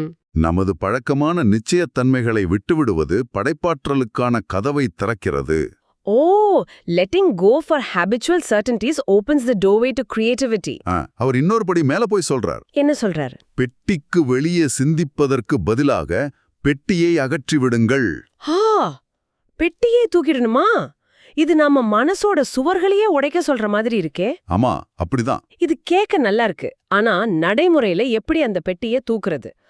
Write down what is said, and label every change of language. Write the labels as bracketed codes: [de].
[ta] நமது பழக்கமான நிச்சயத்தன்மைகளை விட்டுவிடுவது படைப்பாற்றலுக்கான கதவை திறக்கிறது. [en] letting go for habitual certainties opens the doorway to creativity. [ta] அவர் இன்னொரு படி மேல போய் சொல்றார். என்ன சொல்றாரு? பெட்டிக்கு வெளியே சிந்திப்பதற்கு பதிலாக பெட்டியை அகற்றிவிடுங்கள். பெட்டியே தூக்கிடணுமா? இது நம்ம மனசோட சுவர்களையே உடைக்க சொல்ற மாதிரி இருக்கே. ஆமா, அப்படிதான். இது கேட்க நல்லா இருக்கு, ஆனா நடைமுறையில எப்படி அந்த பெட்டியை தூக்குறது?